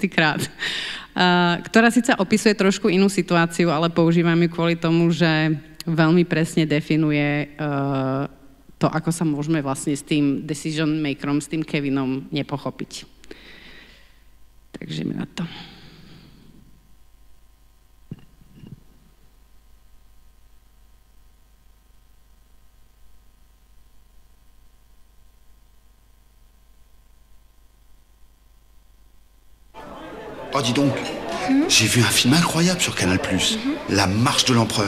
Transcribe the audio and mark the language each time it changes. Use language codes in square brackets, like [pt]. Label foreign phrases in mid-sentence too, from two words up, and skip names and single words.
[sk] krát, ktorá síce opisuje trošku inú situáciu, ale používam ju kvôli tomu, že veľmi presne definuje to, ako sa môžeme vlastne s tým [en] decision makerom, [sk] s tým Kevinom nepochopiť. Takže mi na to. [fr] Oh, dis donc, j'ai vu un film incroyable sur Canal+, La Marche de l'Empereur.